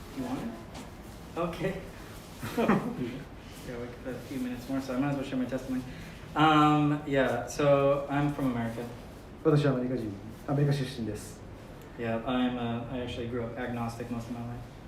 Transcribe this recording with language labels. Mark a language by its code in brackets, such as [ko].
[en] You want it? Okay. Yeah, we got a few minutes more, so I might as well share my testimony. Yeah, so I'm from America. [ja] 私はアメリカ出身です。 [en] Yeah, I actually grew up agnostic most of my life.